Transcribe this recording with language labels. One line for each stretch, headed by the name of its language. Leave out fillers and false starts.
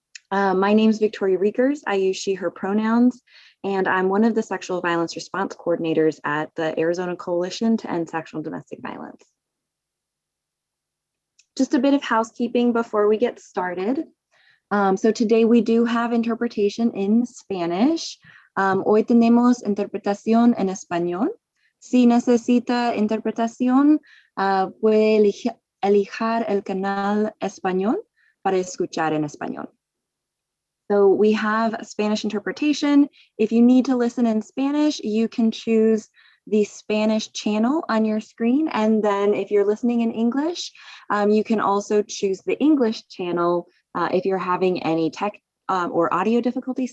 English: My name is Victoria Riekers. I use she, her pronouns, and I'm one of the sexual violence response coordinators at the Arizona Coalition to End Sexual and Domestic Violence. Just a bit of housekeeping before we get started. So today we do have interpretation in Spanish.
Spanish: Hoy tenemos interpretación en español. Si necesita interpretación, puede elijar el canal español para escuchar en español.
English: So we have Spanish interpretation. If you need to listen in Spanish, you can choose the Spanish channel on your screen. And then if you're listening in English, you can also choose the English channel if you're having any tech or audio difficulty.